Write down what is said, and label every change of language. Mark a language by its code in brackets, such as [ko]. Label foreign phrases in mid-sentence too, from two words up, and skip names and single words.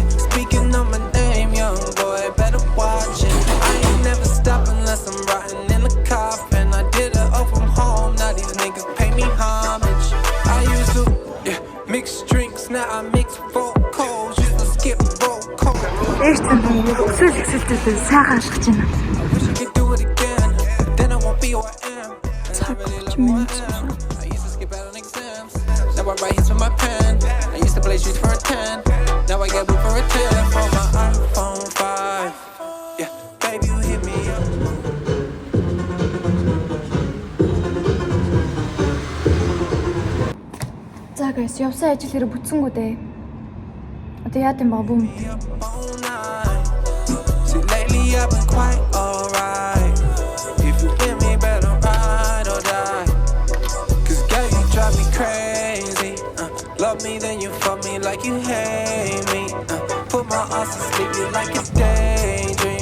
[en] Speaking of my name, young boy, better watch it. I ain't never stop unless I'm rotting in the coffin. I did it all from home, now these niggas pay me homage. I used to, mix drinks, now I mix four codes. Used to skip roll call. [mn] Сайхан ашигч байна. [en] Wish I could do it again, then I won't be who I am. And I really love who I am. I used to skip out on exams. Now I write hits with my pen. I used to play streets for a 10. Now I get booked for a 10 for my iPhone 5. Yeah, baby, you hit me up. [mn] За guys, явсан ажил хэрэг бүтсэнгүү дээ. Одоо яа гэм ба бүм. [en] Up all night. See, lately I've been quite alright. If you with me, better ride or die. Cause girl, you drive me crazy. Love me, then you fuck me like you hate me. Put my ass to sleep, you like a daydream.